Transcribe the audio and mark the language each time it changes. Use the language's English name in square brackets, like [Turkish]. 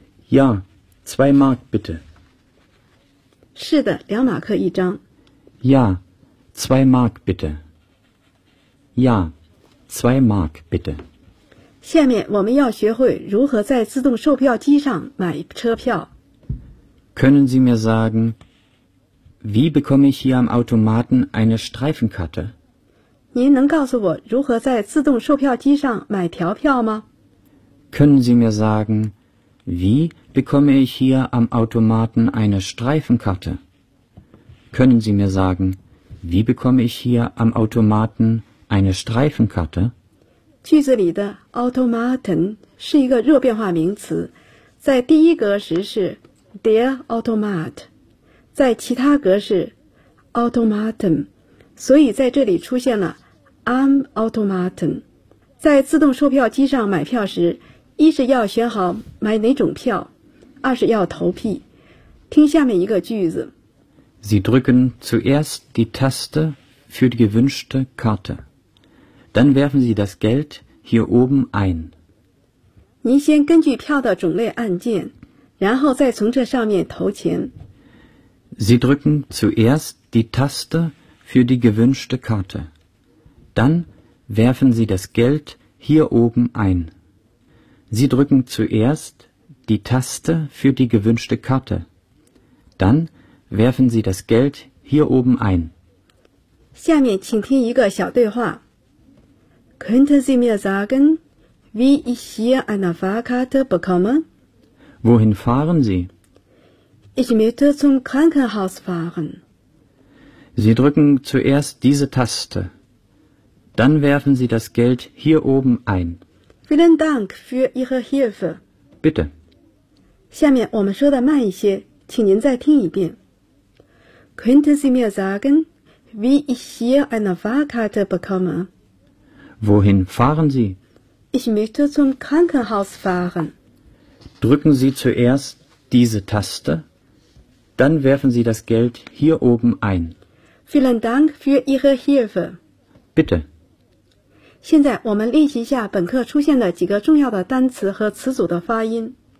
[German] Ja, zwei Mark bitte. [Chinese] 是的，两马克一张。 [German] Ja, zwei Mark bitte. Ja, zwei Mark bitte. [Chinese] 下面我们要学会如何在自动售票机上买车票。 [German] Können Sie mir sagen, wie bekomme ich hier am Automaten eine Streifenkarte? [Chinese] 您能告诉我如何在自动售票机上买条票吗？ [German] Können Sie mir sagen, wie bekomme ich hier am Automaten eine Streifenkarte? Können Sie mir sagen, wie bekomme ich hier am Automaten eine Streifenkarte? [Chinese] 句子里的 Automaten 是一个弱变化名词，在第一格时是 [German] Der Automat， [Chinese] 在其他格是 Automaten， 所以在这里出现了 [German] Am Automaten。 [Chinese] 在自动售票机上买票时，一是要选好买哪种票，二是要投币。听下面一个句子。 [German] Sie drücken zuerst die Taste für die gewünschte Karte. Dann werfen Sie das Geld hier oben ein. [Chinese] 您先根据票的种类按键，然后再从这上面投钱。 [German] Sie drücken zuerst die Taste für die gewünschte Karte. Dann werfen Sie das Geld hier oben ein. Sie drücken zuerst die Taste für die gewünschte Karte. Dann werfen Sie das Geld hier oben ein. [Chinese] 下面请听一个小对话。 [German] Könnten Sie mir sagen, wie ich hier eine Fahrkarte bekomme? Wohin fahren Sie? Ich möchte zum Krankenhaus fahren. Sie drücken zuerst diese Taste. Dann werfen Sie das Geld hier oben ein. Vielen Dank für Ihre Hilfe. Bitte. [Chinese] 下面我们说的慢一些，请您再听一遍。 [German] Könnten Sie mir sagen, wie ich hier eine Fahrkarte bekomme? Wohin fahren Sie? Ich möchte zum Krankenhaus fahren. Drücken Sie zuerst diese Taste, dann werfen Sie das Geld hier oben ein. Vielen Dank für Ihre Hilfe. Bitte. [Chinese] 现在我们练习一下本课出现的几个重要的单词和词组的发音。